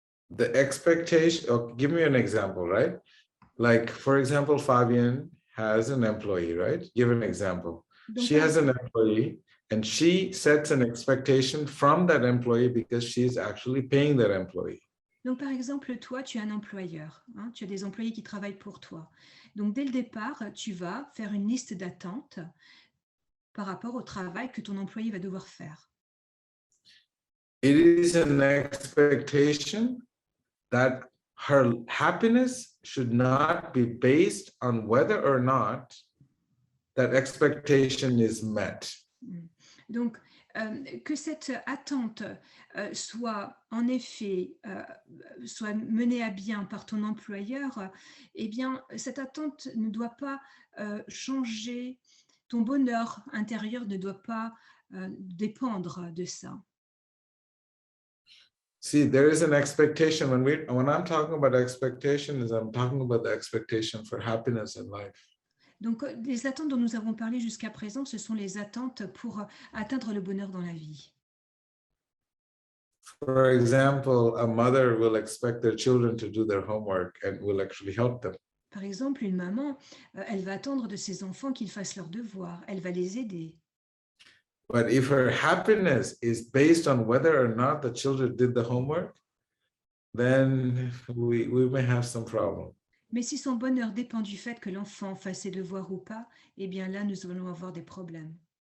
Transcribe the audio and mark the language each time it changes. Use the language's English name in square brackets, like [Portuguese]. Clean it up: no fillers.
[English] The expectation, give me an example, right? Like, for example, Fabian has an employee, right? Give an example. [French] Donc, [English] She has an employee and she sets an expectation from that employee because she's actually paying that employee. [French] Donc, par exemple, toi, tu as un employeur, hein, tu as des employés qui travaillent pour toi. Donc, dès le départ, tu vas faire une liste d'attentes par rapport au travail que ton employé va devoir faire. [English] It is an expectation that her happiness should not be based on whether or not that expectation is met. [French] Donc, que cette attente soit en effet soit menée à bien par ton employeur, eh bien, cette attente ne doit pas changer, ton bonheur intérieur ne doit pas dépendre de ça. [English] See, there is an expectation when I'm talking about expectations, I'm talking about the expectation for happiness in life. [French] Donc, les attentes dont nous avons parlé jusqu'à présent, ce sont les attentes pour atteindre le bonheur dans la vie. [English] For example, a mother will expect their children to do their homework and will actually help them. [French] Par exemple, une maman, elle va attendre de ses enfants qu'ils fassent leurs devoirs, elle va les aider. [English] But if her happiness is based on whether or not the children did the homework, then we may have some problem. [French] Mais si son bonheur dépend du fait que l'enfant fasse ses devoirs ou pas, eh bien là, nous allons avoir des problèmes.